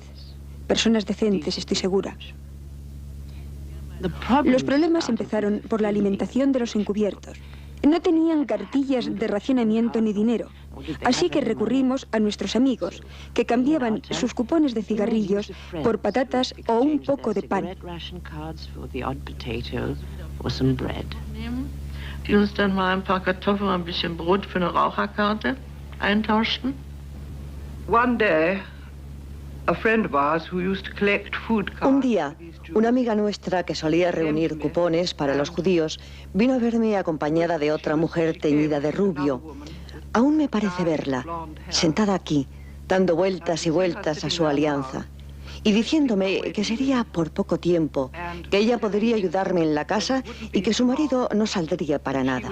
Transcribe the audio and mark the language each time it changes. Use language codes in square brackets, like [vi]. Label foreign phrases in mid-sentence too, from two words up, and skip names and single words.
[es] Personas decentes, estoy segura. Los problemas empezaron por la alimentación de los encubiertos. No tenían cartillas de racionamiento ni dinero, así que recurrimos a nuestros amigos, que cambiaban sus cupones de cigarrillos por patatas o un poco de pan. [de] Die uns dann mal ein paar Kartoffeln und ein bisschen Brot für eine Raucherkarte eintauschten. [en] One day, a friend of ours who used to collect food cards. [es] Un día, una amiga nuestra que solía reunir cupones para los judíos vino a verme acompañada de otra mujer teñida de rubio. Aún me parece verla, sentada aquí, dando vueltas y vueltas a su alianza, y diciéndome que sería por poco tiempo, que ella podría ayudarme en la casa y que su marido no saldría para nada.